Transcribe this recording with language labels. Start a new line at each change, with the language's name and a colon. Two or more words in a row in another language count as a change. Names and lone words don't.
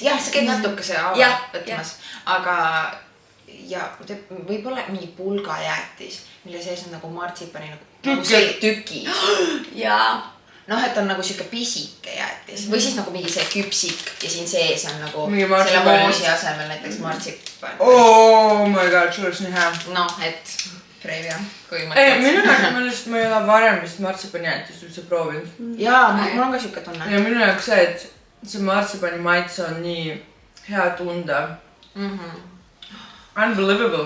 Estonian: Jah, see käib natukese ava võtmas. Aga ja võib-olla mingi pulgajäätis, mille sees on nagu martsipani nagu see tüki. Jaa. Noh, et on nagu siuke pisike jäätis. Või siis nagu mingi see küpsik ja siin sees on nagu Mingi selle moosi asemel näiteks martsipan.
English: Oh my god,
Estonian: see oleks nii hea. Noh, et preivia, kui Ei, minu jaoks ma ei ole varem vist martsipani jäätist üldse proovinud. Jaa, mul on ka siuke tunne. Ja minu jaoks see, et see martsipani maitse on nii hea tunda. Unbelievable.